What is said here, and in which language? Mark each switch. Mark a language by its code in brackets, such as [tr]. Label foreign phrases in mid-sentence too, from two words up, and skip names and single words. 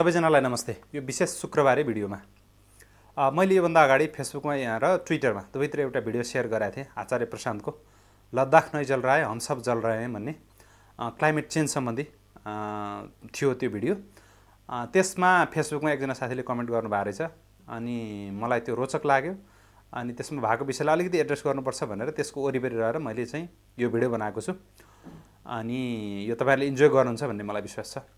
[ne] सबैजनालाई नमस्ते। यो विशेष शुक्रबारे भिडियोमा मैले योभन्दा अगाडि फेसबुकमा यहाँ र ट्विटरमा दुवैतिर एउटा भिडियो सेयर गरेको थिएँ। आचार्य प्रशान्तको [hi] लद्दाख नै जल रहा है हम सब जल रहे हैं [ne] भन्ने [en] climate change [ne] सम्बन्धी थियो त्यो भिडियो। त्यसमा फेसबुकमा एकजना साथीले कमेन्ट गर्नुभएको रहेछ अनि मलाई त्यो रोचक लाग्यो अनि त्यसमा भएको विषयलाई अलिकति एड्रेस गर्नुपर्छ भनेर त्यसको वरिपरि रहेर मैले चाहिँ यो भिडियो बनाएको छु अनि यो तपाईहरुले इन्जोय गर्नुहुन्छ भन्ने मलाई विश्वास छ।